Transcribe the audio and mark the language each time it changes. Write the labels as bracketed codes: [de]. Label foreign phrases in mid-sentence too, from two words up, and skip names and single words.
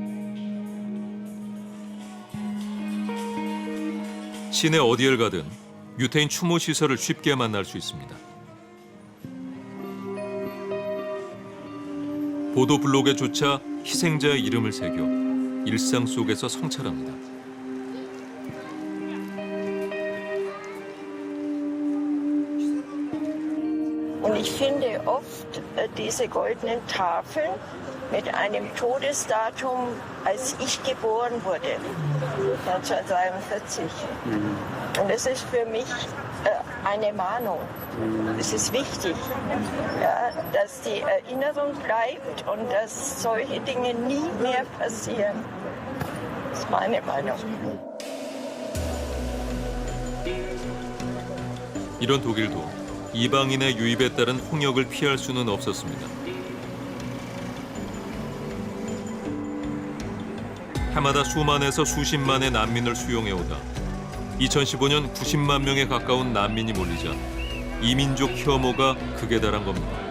[ko] 시내 어디를 가든 유태인 추모 시설을 쉽게 만날 수 있습니다. 보도 블록에조차 희생자의 이름을 새겨 일상 속에서 성찰합니다. [de] Und ich finde oft diese goldenen Tafeln mit einem Todesdatum, als ich geboren wurde, 1943. Und das ist für mich eine Mahnung. Es ist wichtig, ja, dass die Erinnerung bleibt und dass solche Dinge nie mehr passieren. Das ist meine Meinung. [ko] 이런 독일도 이방인의 유입에 따른 홍역을 피할 수는 없었습니다. 해마다 수만에서 수십만의 난민을 수용해오다 2015년 90만 명에 가까운 난민이 몰리자 이민족 혐오가 극에 달한 겁니다.